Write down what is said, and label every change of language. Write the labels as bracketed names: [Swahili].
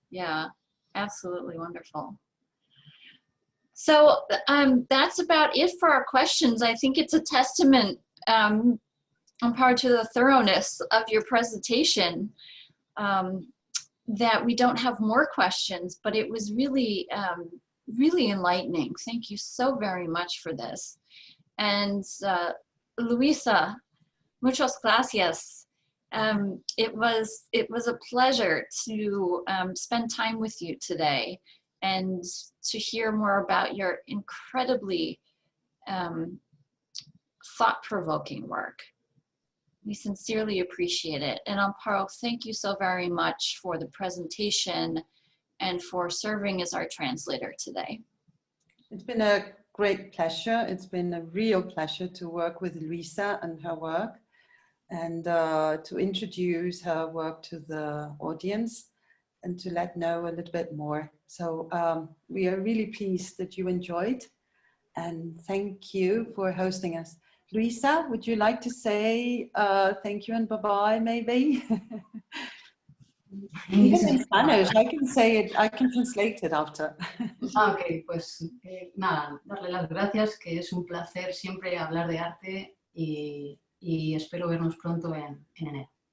[English] Yeah, absolutely wonderful. So that's about it for our questions. I think it's a testament on part to the thoroughness of your presentation that we don't have more questions, but it was really, really enlightening. Thank you so very much for this. And [Spanish] Luisa, muchas gracias. [English] It was a pleasure to spend time with you today and to hear more about your incredibly thought-provoking work. We sincerely appreciate it. And Amparo, thank you so very much for the presentation and for serving as our translator today. It's been a great pleasure. It's been a real pleasure to work with Luisa and her work, and to introduce her work to the audience and to let know a little bit more. So we are really pleased that you enjoyed, and thank you for hosting us. Luisa, would you like to say thank you and bye-bye, maybe? Even in Spanish, I can say it, I can translate it after. [Spanish] Ok, pues nada, darle las gracias, que es un placer siempre hablar de arte y espero vernos pronto en enero.